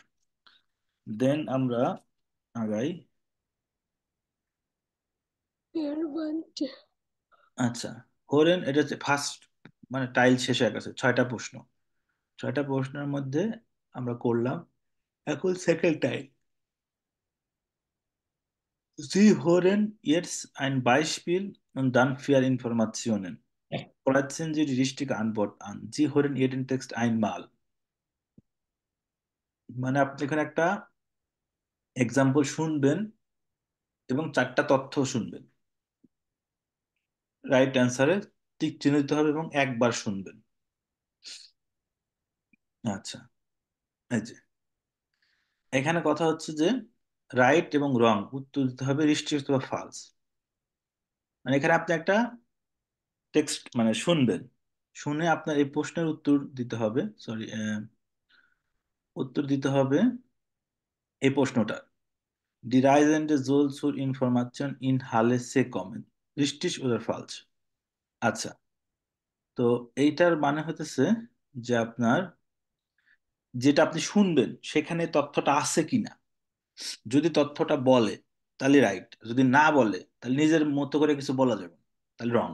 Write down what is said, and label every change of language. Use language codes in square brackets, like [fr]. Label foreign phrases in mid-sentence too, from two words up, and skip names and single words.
[bn] দেন আমরা আগাই। ফেয়ারব্যান্ড। আচ্ছা, হোরেন, এটা হচ্ছে ফার্স্ট, মানে টাইল শেষে গেছে 6টা প্রশ্ন। 6টা প্রশ্নের মধ্যে আমরা করলাম, এখন সেকেন্ড টাইল। [de] Sie hören jetzt ein Beispiel und dann vier Informationen. Kreuzen Sie die richtige Antwort an. Sie hören jeden Text einmal. [bn] মানে আপনি এখানে একটা এক্সাম্পল শুনবেন এবং 4টা তথ্য শুনবেন। [en] right answer [bn] টিক চিহ্ন দিতে হবে এবং একবার শুনবেন। আচ্ছা, এই যে এখানে কথা হচ্ছে যে রাইট এবং রং উত্তর দিতে হবে দৃষ্টি অথবা ফালস। মানে এখানে আপনি একটা টেক্সট মানে শুনবেন, শুনে আপনার এই প্রশ্নের উত্তর দিতে হবে, সরি, উত্তর দিতে হবে এই প্রশ্নটা। [de] Die Reisende soll zur Information in Halle se kommen. Richtig oder falsch? [bn] আচ্ছা, তো এইটার মানে হতেছে যে আপনার যেটা আপনি শুনবেন সেখানে তথ্যটা আছে কিনা। যদি তথ্যটা বলে তাহলে রাইট, যদি না বলে তাহলে নিজের মতো করে কিছু বলা যাবে না, তাহলে রং।